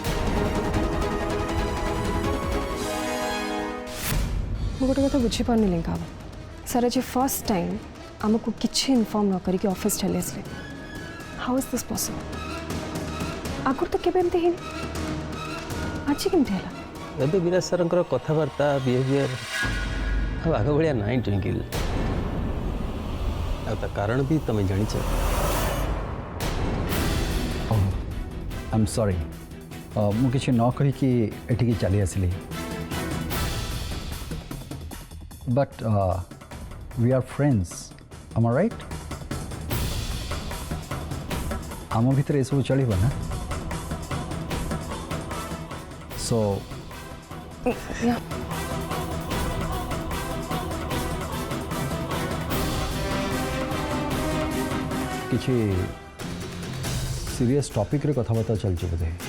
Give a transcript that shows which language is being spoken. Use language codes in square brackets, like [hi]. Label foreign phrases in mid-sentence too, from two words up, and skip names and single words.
[or] ମୁଁ ଗୋଟେ କଥା ବୁଝିପାରୁନି ଲିଙ୍କା ସାର୍ ଆଜି [en] first time [or] ଆମକୁ କିଛି ଇନଫର୍ମ ନ କରିକି ଅଫିସ୍ ଚାଲି ଆସିଲେ। [en] How is this possible? [or] ଆଗରୁ ତ କେବେ ଏମିତି ହେଇନି, ଆଜି କେମିତି ହେଲା? ଏବେ ବିରାଜ ସାର୍ଙ୍କର କଥାବାର୍ତ୍ତା ବିହେଭିଅର ଆଉ ଆଗ ଭଳିଆ ନାହିଁ ଟ୍ୱିଙ୍କିଲ୍। ଆଉ ତା କାରଣ ବି ତମେ ଜାଣିଛ। [en] I am sorry [or] ମୁଁ କିଛି ନ କହିକି ଏଠିକି ଚାଲି ଆସିଲି [en] but we are friends am I right? [or] ଆମ ଭିତରେ ଏ ସବୁ ଚାଲେ ନା ସୋ କିଛି [en] serious topic [or] ରେ କଥାବାର୍ତ୍ତା ଚାଲୁଛି ବୋଧେ?